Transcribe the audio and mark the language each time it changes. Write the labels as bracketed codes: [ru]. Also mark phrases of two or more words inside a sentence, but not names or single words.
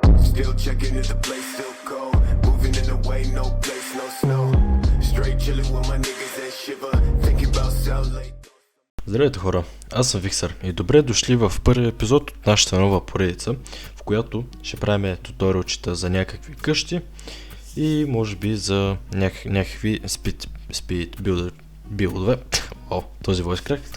[en] Still checking if the place still cold. Moving in the way, no place, no snow. Straight chilling with my niggas that shiver. Thinking about South Lake. [bg] Здравейте хора, аз съм Виксър и добре дошли в първи епизод от нашата нова поредица, в която ще правим туториалчета за някакви къщи и може би за някакви speed билдове. О, този [en] voice crack.